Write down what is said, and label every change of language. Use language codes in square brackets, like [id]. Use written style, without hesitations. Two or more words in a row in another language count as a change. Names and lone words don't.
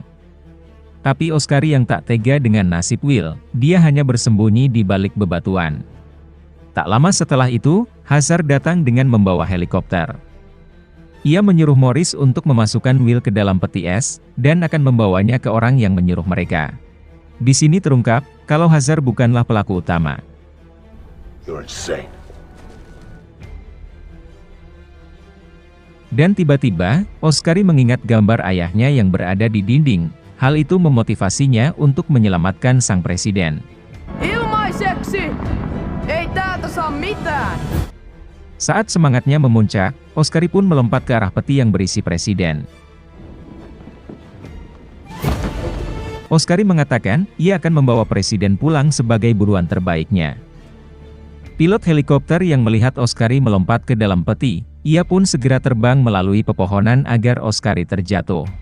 [id] Tapi Oscari yang tak tega dengan nasib Will, dia hanya bersembunyi di balik bebatuan. Tak lama setelah itu, Hazard datang dengan membawa helikopter. Ia menyuruh Morris untuk memasukkan Will ke dalam peti es, dan akan membawanya ke orang yang menyuruh mereka. Di sini terungkap, kalau Hazard bukanlah pelaku utama. [en] You're insane. [id] Dan tiba-tiba, Oscari mengingat gambar ayahnya yang berada di dinding. Hal itu memotivasinya untuk menyelamatkan sang presiden. [fi] Ilmaiseksi! Ei täältä saa mitään! [id] Saat semangatnya memuncak, Oscari pun melompat ke arah peti yang berisi presiden. Oscari mengatakan, ia akan membawa presiden pulang sebagai buruan terbaiknya. Pilot helikopter yang melihat Oscari melompat ke dalam peti, ia pun segera terbang melalui pepohonan agar Oscari terjatuh.